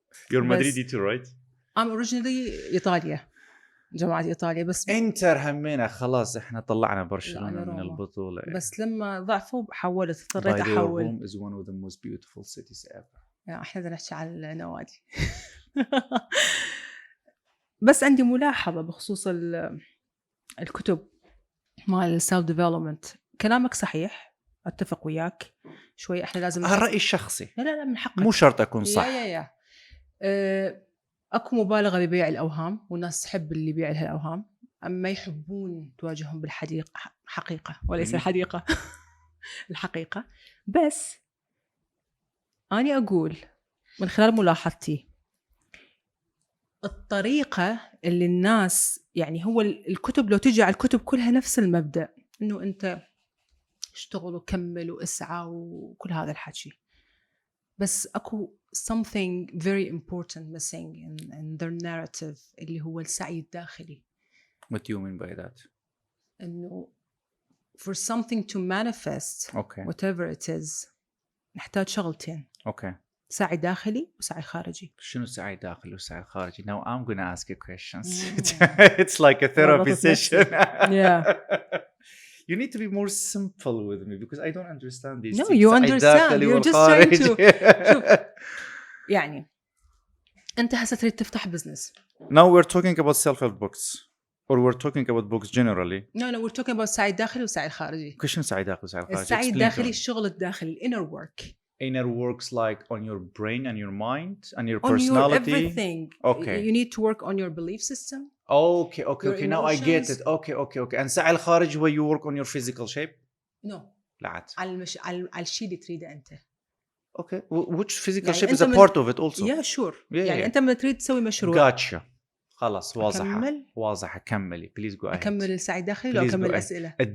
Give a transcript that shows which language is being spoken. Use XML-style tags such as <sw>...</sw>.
<en>You're Madridi too, right? I'm originally إيطاليا.</en> <ar>جماعة إيطاليا بس. إنتر همينا خلاص إحنا طلعنا برشلونة من البطولة. بس لما ضعفوا حولت اضطريت أحول.</ar> <en>Rome is one of the most beautiful cities ever.</en> <ar>إحنا بدنا نحكي على النوادي. بس عندي ملاحظة بخصوص الكتب مال السيلف ديفلوبمنت. كلامك صحيح، أتفق وياك شوي. إحنا لازم الرأي الشخصي. لا من حقك. مو شرط أكون صح. يا. أكو مبالغة ببيع الأوهام والناس تحب اللي يبيع لها الأوهام، أما يحبون تواجههم بالحقيقة حقيقة وليس الحديقة. الحقيقة. بس أنا أقول من خلال ملاحظتي الطريقة اللي الناس يعني هو الكتب لو تجي على الكتب كلها نفس المبدأ إنه أنت اشتغل وكمل واسعى وكل هذا الحكي، بس أكو</ar> <en>something very important missing in their narrative</en> <ar>اللي هو السعي الداخلي.</ar> <en>What do you mean by that?</en> <ar>إنه</ar> <en>for something to manifest whatever it is</en> <ar>نحتاج شغلتين. سعي داخلي وسعي خارجي. شنو سعي داخلي وسعي خارجي؟</ar> <en>Now I'm gonna ask you questions. It's like a therapy session. Yeah. You need to be more simple with me because I don't understand these things. No, you understand. You're just trying to.</en> <ar>شوف يعني أنت هسه تريد تفتح business.</ar> <en>Now we're talking about self-help books or we're talking about books generally. No, we're talking about</en> <ar>السعي الداخلي والسعي الخارجي. شنو سعي داخلي وسعي خارجي؟ السعي الداخلي الشغل الداخلي</ar> <en>inner work. Inner works like on your brain and your mind and your personality. On your everything. Okay. You need to work on your belief system. Okay. Now I get it. Okay. And</en> <ar>سعي الخارج</ar> <en>where you work on your physical shape. No.</en> <ar>لا عاد. على الشيء اللي تريده أنت.</ar> <en>Okay. Which physical</en> <ar>يعني</ar> <en>shape is a</en> <ar>من...</ar> <en>part of it also. Yeah, sure. Yeah,</en> <ar>يعني</ar> <en>yeah.</en> <ar>أنت من تريد تسوي مشروع.</ar> <en>Gotcha.</en> <ar>خلاص واضحة. أكمل. واضحة كملي.</ar> <en>Please go ahead.</en> <ar>أكمل السعي الداخلي لو أكمل الأسئلة.</ar>